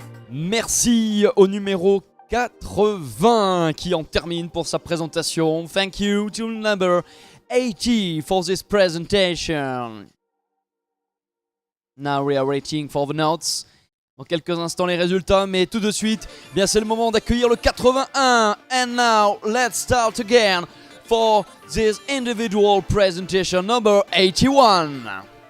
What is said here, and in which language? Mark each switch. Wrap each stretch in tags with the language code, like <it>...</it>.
<fr>Merci au numéro 80 qui en termine pour sa présentation.</fr> <en>Thank you to number 80 for this presentation. Now we are waiting for the notes.</en> <fr>Dans quelques instants les résultats, mais tout de suite, bien c'est le moment d'accueillir le 81.</fr> <en>And now let's start again for this individual presentation number 81.</en>